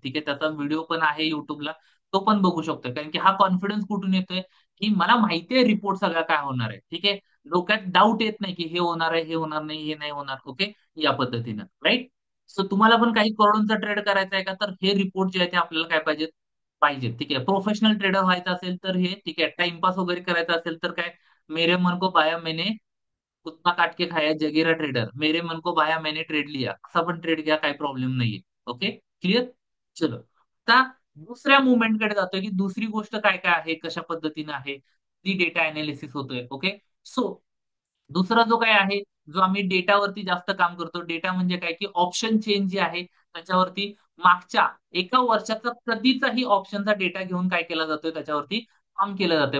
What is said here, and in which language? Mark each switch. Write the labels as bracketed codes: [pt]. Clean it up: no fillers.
[mr] ठीक आहे, त्याचा व्हिडिओ पण आहे युट्यूबला, तो पण बघू शकतोय. कारण की हा कॉन्फिडन्स कुठून येतोय, की मला माहिती आहे रिपोर्ट सगळा काय होणार आहे. ठीक आहे, डोक्यात डाऊट येत नाही की हे होणार आहे, हे होणार नाही, हे नाही होणार. ओके, या पद्धतीनं, राईट. सो तुम्हाला पण काही करोडोंचा ट्रेड करायचा आहे का, तर हे रिपोर्ट जे आहे ते आपल्याला काय पाहिजे, ठीक आहे. प्रोफेशनल ट्रेडर व्हायचं असेल तर हे, ठीक आहे. टाइमपास वगैरे करायचं असेल तर काय, [hi] मेरे मन को भाया मैंने कुत्ता काट के खाया जगेरा ट्रेडर, मेरे मन को भाया मैंने ट्रेड लिया, [mr] असा पण ट्रेड घ्या, काही प्रॉब्लेम नाहीये. Okay, clear. चलो, आता दुसऱ्या मुवमेंटकडे जातोय की दुसरी गोष्ट काय काय आहे, कशा पद्धतीने आहे, ती डेटा अनालिसिस होतोय. ओके. सो दुसरा जो काय आहे, जो आम्ही डेटावरती जास्त काम करतो, डेटा म्हणजे काय की ऑप्शन चेंज जे आहे त्याच्यावरती मागच्या एका वर्षाचा कधीचाही ऑप्शनचा डेटा घेऊन काय केला जातोय, त्याच्यावरती काम केलं जातंय.